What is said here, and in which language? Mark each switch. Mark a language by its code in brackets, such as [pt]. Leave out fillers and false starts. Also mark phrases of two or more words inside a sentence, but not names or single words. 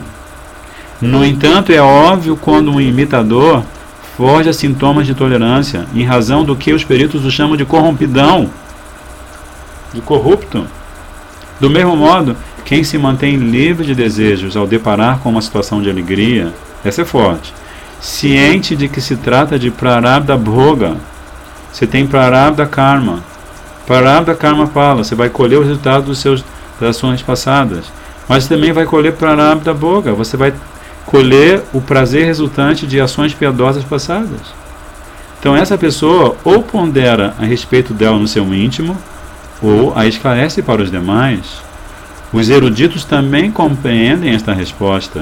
[pt] No entanto, é óbvio quando um imitador forja sintomas de tolerância, em razão do que os peritos o chamam de corrompidão, de corrupto. Do mesmo modo, quem se mantém livre de desejos ao deparar com uma situação de alegria, essa é forte, ciente de que se trata de [sa] prarabdha bhoga. [pt] Você tem [sa] prarabdha karma. Prarabdha karma [pt] fala, você vai colher os resultados das ações passadas, mas também vai colher [sa] prarabdha bhoga, [pt] você vai colher o prazer resultante de ações piedosas passadas. Então essa pessoa ou pondera a respeito dela no seu íntimo, ou a esclarece para os demais. Os eruditos também compreendem esta resposta.